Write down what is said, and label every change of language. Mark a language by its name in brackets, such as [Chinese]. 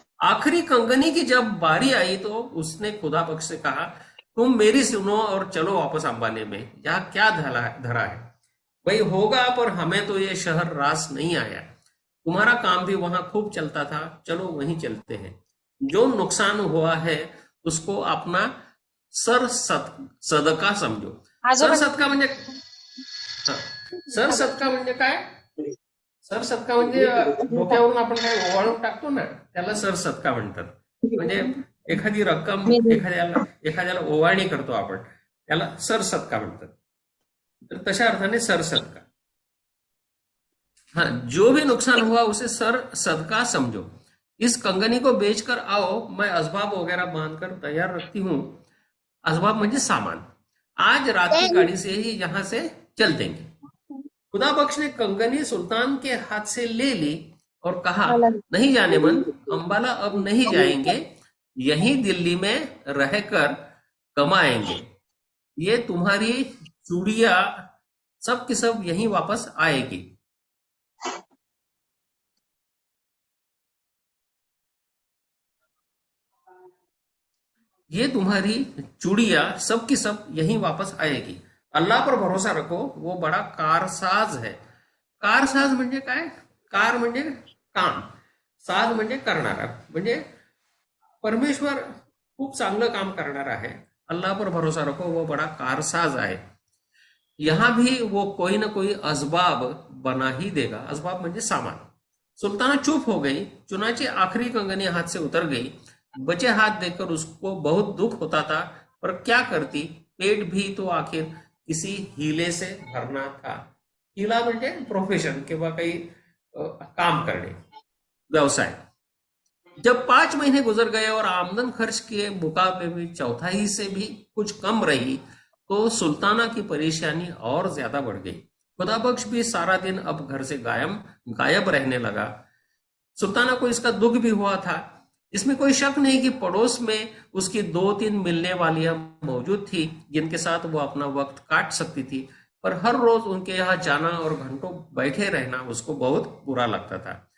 [Hindi] आखिरी कंगनी की जब बारी आई तो उसने खुदाबख्श से कहा, तुम मेरी सुनो और चलो वापस अंबाले में, यहाँ क्या धरा है। भाई होगा, पर हमें तो ये शहर रास नहीं आया। तुम्हारा काम भी वहां खूब चलता था, चलो वहीं चलते हैं। जो नुकसान हुआ है उसको अपना सदका समजो। [Marathi] सदका म्हणजे सदका म्हणजे काय? सदका म्हणजे डोक्यावरून आपण काय ओवाळून टाकतो ना, त्याला सदका म्हणतात। म्हणजे एखादी रक्कम एखाद्याला ओवाळणी करतो आपण, त्याला सदका म्हणतात। तर तशा अर्थाने सदका। [Hindi] हाँ, जो भी नुकसान हुआ उसे सदका समझो। इस कंगनी को बेचकर आओ, मैं असबाब वगैरह बांधकर तैयार रखती हूँ। [Marathi] असबाब म्हणजे सामान। [Hindi] आज रात की गाड़ी से ही यहां से चल देंगे। खुदाबख्श ने कंगनी सुल्तान के हाथ से ले ली और कहा, नहीं जाने मन, अंबाला अब नहीं जाएंगे, यहीं दिल्ली में रहकर कमाएंगे। ये तुम्हारी चूड़िया सब की सब यहीं वापस आएगी। ये तुम्हारी चूड़िया सब की सब यहीं वापस आएगी। अल्लाह पर भरोसा रखो, वो बड़ा कारसाज है। [Marathi] कारसाज म्हणजे काय? कार म्हणजे काम, साज म्हणजे करणारा, म्हणजे परमेश्वर खूप चांगलं काम करणारा है। [Hindi] अल्लाह पर भरोसा रखो, वो बड़ा कारसाज है। यहां भी वो कोई ना कोई असबाब बना ही देगा। [Marathi] असबाब म्हणजे सामान। [Hindi] सुल्ताना चुप हो गई। चुनाची आखिरी कंगनी हाथ से उतर गई। बचे हाथ देखकर उसको बहुत दुख होता था, पर क्या करती, पेट भी तो आखिर किसी हीले से भरना था। [Marathi] हीला म्हणजे प्रोफेशन किंवा काही काम करणे, व्यवसाय। [Hindi] जब 5 महीने गुजर गए और आमदन खर्च के मुकाबले में चौथाई से भी कुछ कम रही तो सुल्ताना की परेशानी और ज्यादा बढ़ गई। खुदाबख्श भी सारा दिन अब घर से गायब रहने लगा। सुल्ताना को इसका दुख भी हुआ था। इसमें कोई शक नहीं कि पड़ोस में उसकी 2-3 मिलने वालियां मौजूद थी जिनके साथ वो अपना वक्त काट सकती थी, पर हर रोज उनके यहाँ जाना और घंटों बैठे रहना उसको बहुत बुरा लगता था।